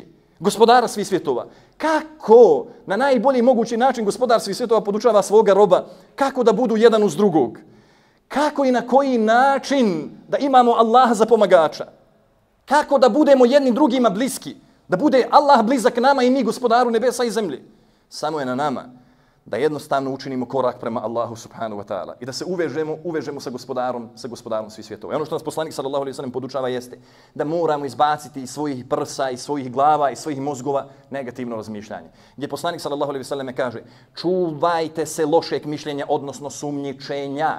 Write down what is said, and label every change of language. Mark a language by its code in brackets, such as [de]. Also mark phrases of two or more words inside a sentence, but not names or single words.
[bs] Gospodara svih svjetova. Kako na najbolji mogući način gospodar svih svjetova podučava svoga roba kako da budu jedan uz drugog? Kako i na koji način da imamo Allaha za pomagača? Kako da budemo jednim drugima bliski? Da bude Allah blizak nama i mi gospodaru nebesa i zemlje? Samo je na nama da jednostavno učinimo korak prema Allahu [ar] سبحانه وتعالى [bs] i da se uvežemo sa gospodarom svih svjetova. I ono što nas poslanik [ar] صلى الله عليه وسلم [bs] podučava jeste da moramo izbaciti iz svojih prsa, iz svojih glava, iz svojih mozgova negativno razmišljanje. Gdje poslanik [ar] صلى الله عليه وسلم [bs] kaže: čuvajte se lošeg mišljenja, odnosno sumnjičenja.